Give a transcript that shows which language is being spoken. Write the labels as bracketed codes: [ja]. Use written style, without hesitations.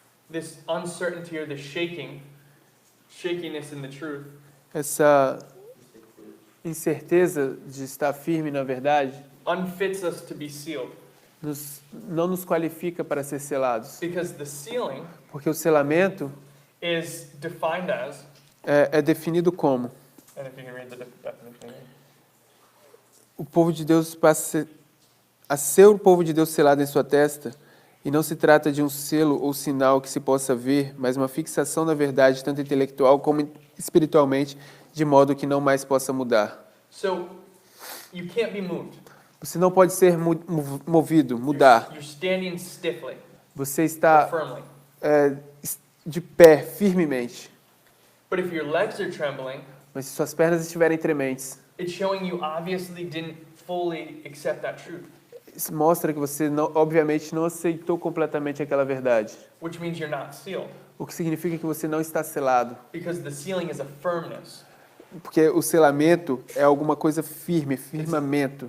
[en] this uncertainty or the shakiness in the truth, [pt] essa incerteza de estar firme na verdade, [en] unfits us to be sealed. [pt] não nos qualifica para ser selados. [en] Because the sealing [pt] Porque o selamento [en] is defined as, [pt] é definido como [en] and if you can read the definition again. [pt] o povo de Deus passa a ser o povo de Deus selado em sua testa, e não se trata de um selo ou sinal que se possa ver, mas uma fixação na verdade, tanto intelectual como espiritualmente, de modo que não mais possa mudar. [en] So you can't be moved. [pt] Você não pode ser movido, mudar. [en] You're standing stiffly [pt] Você [en] or [pt] está [en] firmly. [pt] de pé, firmemente. [en] But if your legs are trembling, [pt] Mas se suas pernas estiverem trementes, [en] it's showing you obviously didn't fully accept that truth, [pt] isso mostra que você, obviamente, não aceitou completamente aquela verdade. [en] which means you're not sealed. [pt] O que significa que você não está selado. [en] Because the sealing is a firmness. [pt] Porque o selamento é alguma coisa firme, firmamento.